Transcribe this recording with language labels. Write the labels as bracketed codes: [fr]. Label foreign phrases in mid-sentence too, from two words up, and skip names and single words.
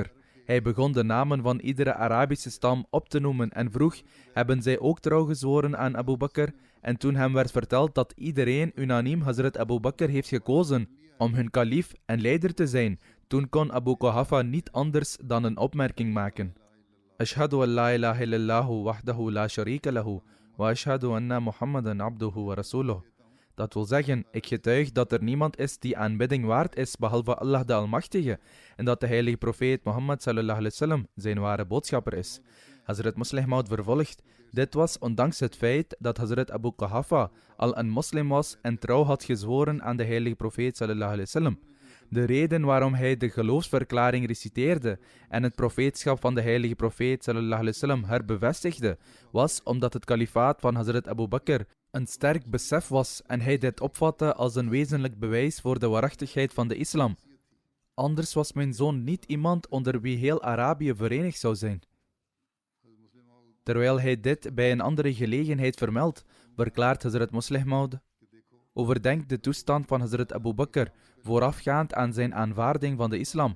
[nl] Hij begon de namen van iedere Arabische stam op te noemen en vroeg: hebben zij ook trouw gezworen aan Abu Bakr? En toen hem werd verteld dat iedereen unaniem Hazrat Abu Bakr heeft gekozen om hun kalif en leider te zijn, toen kon Abu Quhafa niet anders dan een opmerking maken: [ar] أشهد أن لا إله إلا الله وحده لا شريك له وأشهد أن محمدا عبده ورسوله. [nl] Dat wil zeggen, ik getuig dat er niemand is die aanbidding waard is behalve Allah de Almachtige en dat de heilige profeet Mohammed [ar] صلى الله عليه وسلم [nl] zijn ware boodschapper is. Hazrat Muslih Maud vervolgt: dit was ondanks het feit dat Hazrat Abu Quhafa al een moslim was en trouw had gezworen aan de heilige profeet [ar] صلى الله عليه وسلم. [nl] De reden waarom hij de geloofsverklaring reciteerde en het profeetschap van de heilige profeet [ar] صلى الله عليه وسلم [nl] herbevestigde, was omdat het kalifaat van Hazrat Abu Bakr een sterk besef was en hij dit opvatte als een wezenlijk bewijs voor de waarachtigheid van de islam. Anders was mijn zoon niet iemand onder wie heel Arabië verenigd zou zijn. Terwijl hij dit bij een andere gelegenheid vermeldt, verklaart Hazrat Muslih Maud: overdenk de toestand van Hazrat Abu Bakr voorafgaand aan zijn aanvaarding van de islam.